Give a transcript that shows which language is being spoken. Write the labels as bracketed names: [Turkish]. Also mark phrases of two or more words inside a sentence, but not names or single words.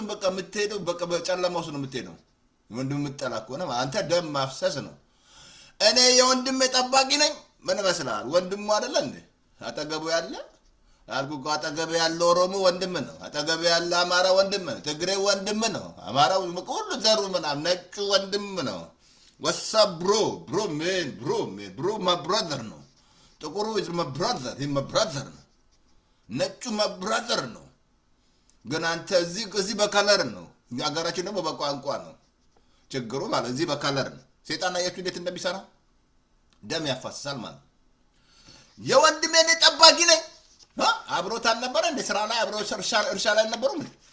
[Amharic] በቃ የምትሄደው በቃ በጨለማ ውስጥ ነው የምትሄደው ወንድም የምትጠላ ከሆነ አንተ ደም ማፍሰስ ነው እኔ የወንድሜ ጠባቂ ነኝ ምን መስላል ወንድሙ አይደለ እንዴ አጠገቡ ያለ አልኩ አጠገቡ ያለ ኦሮሞ ወንድም ነው አጠገቡ ያለ አማራ ወንድም ነው ትግሬ ወንድም ነው አማራው ሁሉ ዘሩ ምናምን ነጩ ወንድም ነው [English] what's up bro man my brother [Amharic] ነው ጥቁሩ [English] is my brother he my brother [Amharic] ነው ነጩ [English] my brother [Amharic] ነው ግን አንተ እዚህ በከለር ነው ያጋራችን ደግሞ በቋንቋ ነው ችግሩ ማለት እዚህ በከለር ነው ሰይጣን አያችሁ እንዴት እንደሚሰራ ደም ያፋስሳል ማለት የወንድሜ ጠባቂ ነኝ አብሮት አልነበረ እንደ ስራ ላይ አብሮ እርሻ ላይ ነበሩ ምን